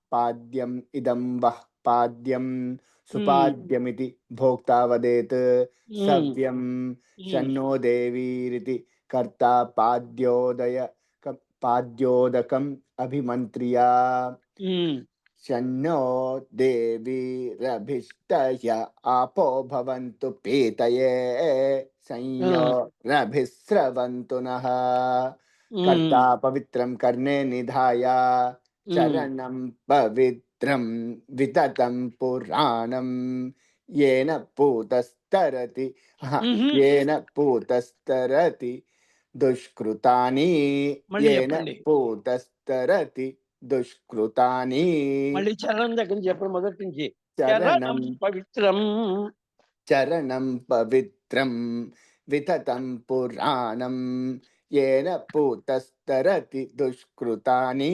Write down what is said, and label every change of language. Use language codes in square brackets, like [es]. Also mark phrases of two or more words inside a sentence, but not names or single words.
[sa] పాద్యం ఇదం వః పాద్యం ఉమ్, సుపాద్యమితి భోక్తా వదేత్. ఉమ్, సవ్యం ఉమ్, షన్నో దేవీరితి కర్తా పాద్యోదకం అభిమంత్రియా. ఉమ్, शन्नो देवीरभिष्टय आपो भवन्तु पीतये ఆ, संयो रभिस्रवन्तु नः. कर्ता ఉమ్, पवित्रं कर्णे निधाय ఉమ్, चरणं पवित्रं विततं पुराणं येन पूतस्तरति ఉహు. येन पूतस्तरति दुष्कृतानि [te] మళ్ళీ [sa] येन [te] చెప్పండి. [sa] पूतस्तरति దుష్కృతాని. [te] మళ్ళీ చరణం దగ్గర నుంచి చెప్పండి, మొదటి నుంచి. [sa] చరణం చరణం పవిత్రం. చరణం పవిత్రం వితతం పురాణం येन పూతస్తరతి దుష్కృతాని.